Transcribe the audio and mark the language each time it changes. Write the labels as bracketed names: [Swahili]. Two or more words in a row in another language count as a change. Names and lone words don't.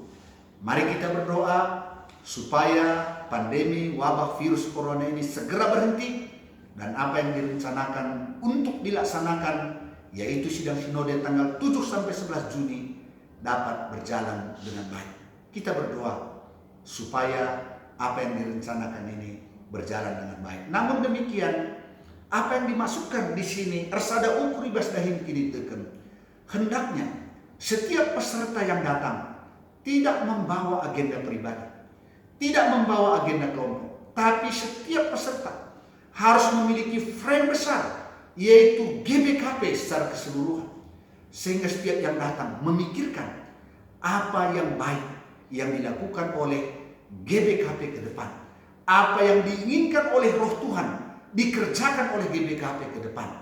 [Indonesian] Mari kita berdoa supaya pandemi wabah virus corona ini segera berhenti, dan apa yang direncanakan untuk dilaksanakan yaitu sidang sinode tanggal 7 sampai 11 Juni dapat berjalan dengan baik. Kita berdoa supaya apa yang direncanakan ini berjalan dengan baik. Namun demikian, apa yang dimasukkan di sini [Batak Karo] ersada ukur ibas dahin kini teken. [Indonesian] Hendaknya setiap peserta yang datang tidak membawa agenda pribadi, tidak membawa agenda kelompok, tapi setiap peserta harus memiliki frame besar, yaitu GBKP secara keseluruhan. Sehingga setiap yang datang memikirkan apa yang baik yang dilakukan oleh GBKP ke depan, apa yang diinginkan oleh Roh Tuhan dikerjakan oleh GBKP ke depan.